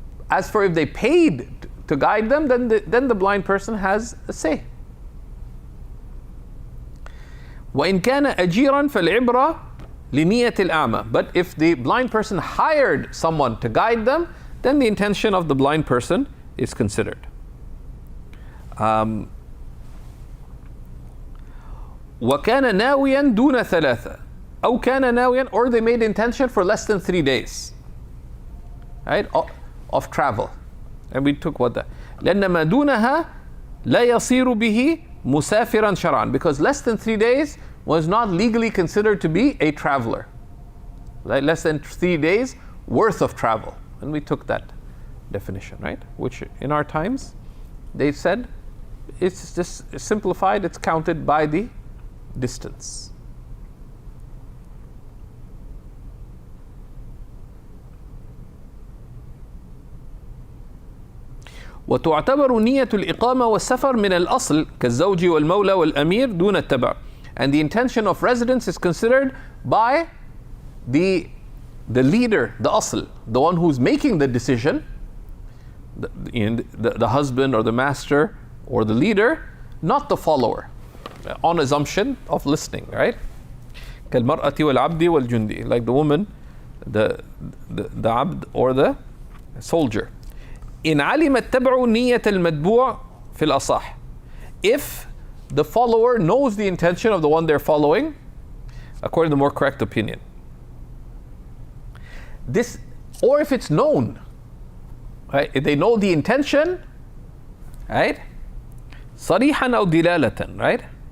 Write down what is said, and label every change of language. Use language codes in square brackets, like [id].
[en] As for if they paid to guide them, then the blind person has a say. [ar] وإن كان أجيرا فالعبرة لنية الأعمى. [en] But if the blind person hired someone to guide them, then the intention of the blind person is considered. [ar] وكان ناويا دون ثلاثة, أو كان ناويا, [en] or they made intention for less than 3 days, right, of travel. And we took what that. [ar] لأن ما دونها لا يصير به مسافرا شرعا, [en] because less than 3 days was not legally considered to be a traveler. Right? Less than 3 days worth of travel. And we took that definition, right? Which in our times, they said, it's just simplified, it's counted by the distance. [ar] وتعتبر نية الإقامة والسفر من الأصل كالزوج والمولى والأمير دون التبع. [en] And the intention of residence is considered by the leader, the asl, the one who's making the decision, the husband or the master or the leader, not the follower, on assumption of listening, right? [ar] كالمرأة والعبد والجندي, [en] like the woman, the abd or the soldier. [ar] إن علم التبع نية المتبوع في الأصح. [en] If the follower knows the intention of the one they're following, according to the more correct opinion. This, or if it's known, right? If they know the intention, right? [ar] صريحا أو دلالة, right?